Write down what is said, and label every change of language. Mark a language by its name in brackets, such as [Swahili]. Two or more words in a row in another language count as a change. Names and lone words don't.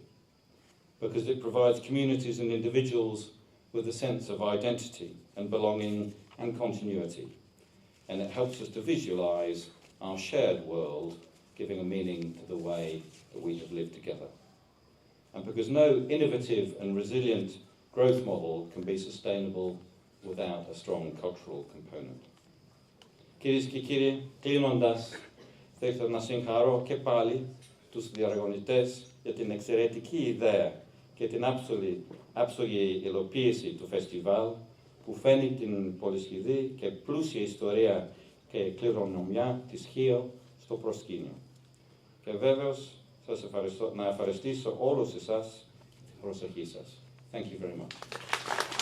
[English] Because it provides communities and individuals with a sense of identity and belonging and continuity. And it helps us to visualize our shared world, giving a meaning to the way that we have lived together. And because no innovative and resilient growth model can be sustainable without a strong cultural component. [Greek] Κυρίες και κύριοι, κλείνοντας, θα ήθελα να συγχαρώ και πάλι τους διοργανωτές για την εξαιρετική ιδέα και την άψογη υλοποίηση του φεστιβάλ, που φαίνει την πολυσχηδή και πλούσια ιστορία και κληρονομιά της CHIOS στο προσκήνιο. Και βέβαιως να ευχαριστήσω όλους εσάς την προσοχή σας. [English] Thank you very much.